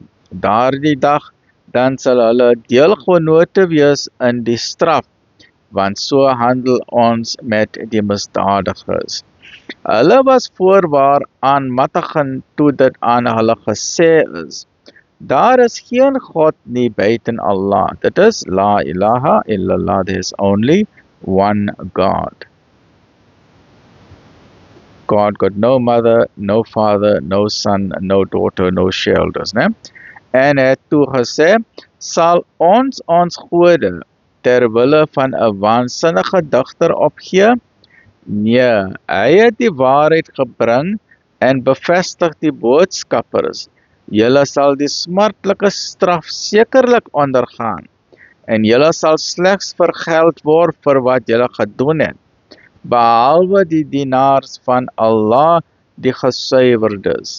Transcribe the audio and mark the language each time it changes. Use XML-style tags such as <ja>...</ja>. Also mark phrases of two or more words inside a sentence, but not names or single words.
<af>Daardie dag, dan sal hulle deelgenote wees in die straf, want so handel ons met die misdadigers. Hulle was voorwaar aanmattigend toe dit aan hulle gesê is, daar is geen God nie buiten Allah. Dit is</af> <ar>لا إله إلا الله,</ar> <en>there is only one God. God got no mother, no father, no son, no daughter, no shoulders.</en> <af>Ne? En het toe gesê, sal ons gode terwille van 'n waansinnige digter opgee? Nee, hy het die waarheid gebring en bevestig die boodskappers. Julle sal die smartlike straf sekerlik ondergaan en julle sal slegs vergeld word vir wat julle gedoen het, behalwe die dienaars van Allah, die gesuiwerdes.</af>